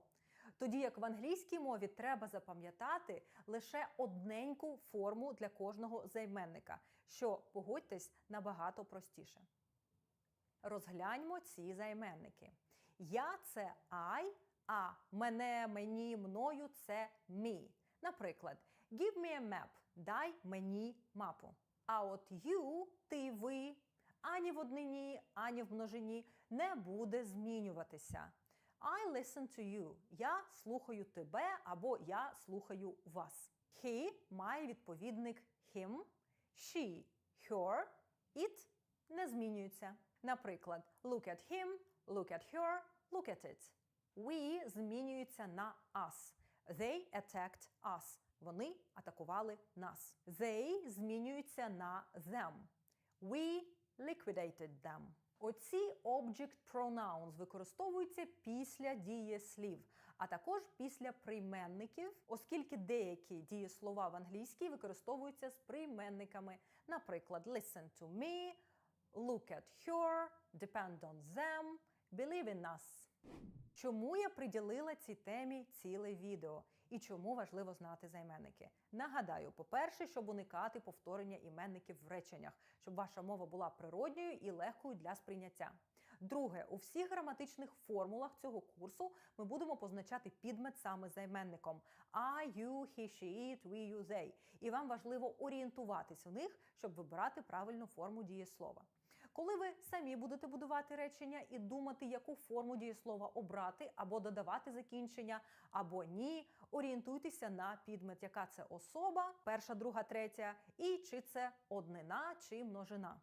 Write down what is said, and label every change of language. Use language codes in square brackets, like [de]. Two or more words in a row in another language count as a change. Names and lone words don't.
[uk] Тоді як в англійській мові треба запам'ятати лише одненьку форму для кожного займенника, що, погодьтесь, набагато простіше. Розгляньмо ці займенники. Я – це I, а мене, мені, мною – це me. Наприклад, [en] give me a map – [uk] дай мені мапу. А от you – ти, ви, ані в однині, ані в множині не буде змінюватися. [en] I listen to you. [uk] Я слухаю тебе або я слухаю вас. [en] He [uk] має відповідник [en] him, she, her, it [uk] не змінюється. Наприклад, [en] look at him, look at her, look at it. We [uk] змінюється на [en] us. They attacked us. [uk] Вони атакували нас. They змінюються на them. [en] We liquidated them. [uk] Оці [en] object pronouns [uk] використовуються після дієслів, а також після прийменників, оскільки деякі дієслова в англійській використовуються з прийменниками. Наприклад, [en] listen to me, look at her, depend on them, believe in us. [uk] Чому я приділила цій темі ціле відео? І чому важливо знати займенники? Нагадаю, по-перше, щоб уникати повторення іменників в реченнях, щоб ваша мова була природньою і легкою для сприйняття. Друге, у всіх граматичних формулах цього курсу ми будемо позначати підмет саме займенником [en] I, you, he, she, it, we, you, they. [uk] І вам важливо орієнтуватись в них, щоб вибирати правильну форму дієслова. Коли ви самі будете будувати речення і думати, яку форму дієслова обрати, або додавати закінчення, або ні, орієнтуйтеся на підмет, яка це особа, перша, друга, третя, і чи це однина, чи множина.